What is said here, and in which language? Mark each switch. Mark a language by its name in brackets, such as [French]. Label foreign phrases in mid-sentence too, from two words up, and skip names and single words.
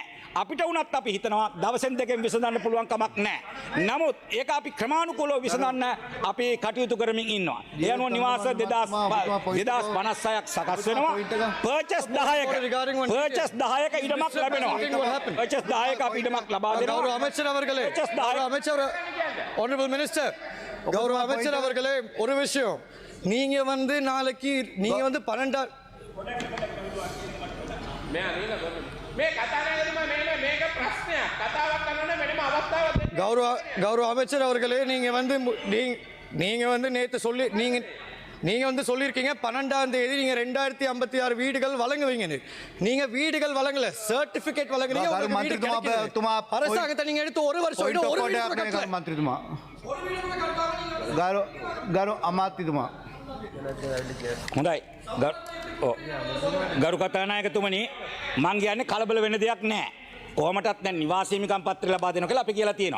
[Sinhala] අපිට වුණත් අපි හිතනවා දවසෙන් දෙකෙන් විසඳන්න පුළුවන් කමක් නැහැ. නමුත් ඒක අපි ක්‍රමානුකූලව විසඳන්න අපි කටයුතු කරමින් ඉන්නවා. ඒ අනුව නිවාස 2056ක් සකස් වෙනවා. පර්චස් 10ක ඉඩමක් ලැබෙනවා. පර්චස් 10ක අපි ඉඩමක් ලබා දෙනවා. [Tamil] கௌரவ அமைச்சர் அவர்களே, கௌரவ அமைச்சர், [English] honorable minister, [Tamil] கௌரவ அமைச்சர் அவர்களே, ஒரு விஷயம், நீங்க வந்து நாளைக்கு நீங்க வந்து 12 கௌரவ அமைச்சர் அவர்களே, நீங்க வந்து நேத்து சொல்லி நீங்க வந்து சொல்லியிருக்கீங்க 12ஆம் தேதி நீங்க 2056 வீடுகள் வழங்குவீங்கன்னு. நீங்க வீடுகள் வழங்கல, சர்டிபிகேட் வழங்குறீங்க. அரசாங்கத்தை நீங்க எடுத்து ஒரு வருஷம் [Sinhala] මන්ත්‍රීතුමා ගරු අමාත්‍යතුමා හොඳයි. ගරු කතානායකතුමනි මං කියන්නේ කලබල වෙන්න දෙයක් නැහැ. කොහොමටත් දැන් නිවාස හිමිකම් පත්‍රය ලබා දෙනවා කියලා අපි කියලා තියෙනවා.